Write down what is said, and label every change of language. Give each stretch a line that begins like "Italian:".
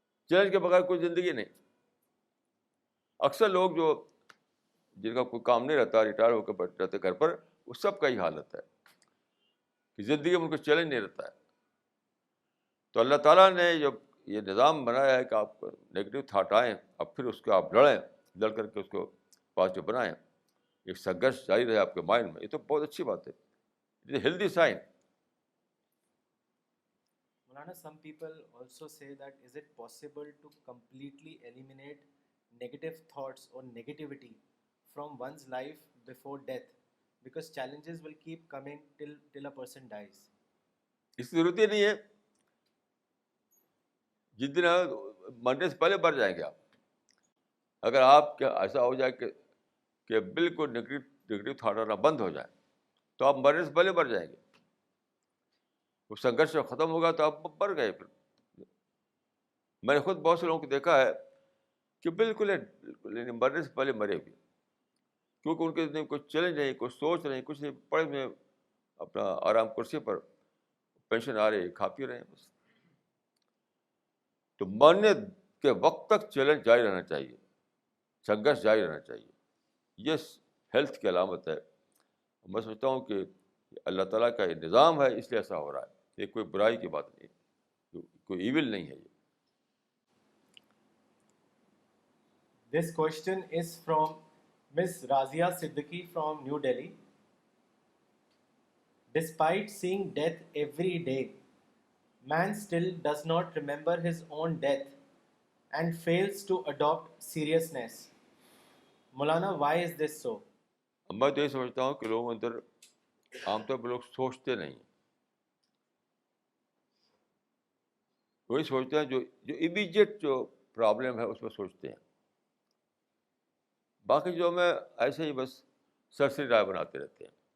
Urdu: Challenge کے بغیر کوئی زندگی نہیں. اکثر لوگ جن کا کوئی کام نہیں رہتا, ریٹائر ہو کے بیٹھ رہتے گھر پر, اس سب کا ہی حالت ہے کہ زندگی میں ان کو چیلنج نہیں رہتا ہے. تو اللہ تعالیٰ نے جب یہ نظام بنایا ہے کہ آپ نیگیٹو تھاٹ آئیں, اب پھر اس کو آپ لڑ کر کے اس کو پازیٹیو بنائیں, ایک سنگھرش جاری رہے آپ کے مائنڈ میں, یہ تو بہت اچھی بات ہے.
English: It is healthy sign. Maulana, some people also say that is it possible to completely eliminate negative thoughts or negativity from one's life before death, because challenges will keep coming till a person dies.
Urdu: اس کی ضرورت ہی نہیں ہے. جس دن مرنے سے پہلے مر جائیں گے آپ. اگر آپ کے ایسا ہو جائے کہ بالکل نگیٹو تھاٹ آنا بند ہو جائے تو آپ مرنے سے پہلے مر جائیں گے. وہ سنگھرش ختم ہوگا تو آپ مر گئے. پھر میں نے خود بہت سے لوگوں کو دیکھا ہے کہ بالکل مرنے سے پہلے مرے ہوئے, کیونکہ ان کے زندگی میں کوئی چیلنج نہیں, کوئی سوچ نہیں, کچھ نہیں, پڑے ہوئے اپنا آرام کرسی پر, پینشن آ رہی ہے, کھا پی رہے ہیں بس. تو مرنے کے وقت تک چیلنج جاری رہنا چاہیے, سنگھرش جاری رہنا چاہیے. یہ ہیلتھ کی علامت ہے. میں سمجھتا ہوں کہ اللہ تعالیٰ کا یہ نظام ہے, اس لیے ایسا ہو رہا ہے. یہ کوئی برائی کی بات نہیں, کوئی ایول نہیں ہے یہ.
English: This question is from Miss Razia Siddiqui from New Delhi. Despite seeing death every day, Man still does not remember his own death and fails to adopt seriousness. Maulana, why is this so?
Urdu: اب میں تو یہ سمجھتا ہوں کہ لوگوں اندر عام طور پر لوگ سوچتے نہیں ہیں. وہی سوچتے ہیں جو امیجیٹ جو پرابلم ہے اس میں سوچتے ہیں. باقی جو میں ایسے ہی بس سرسری رائے بناتے رہتے ہیں.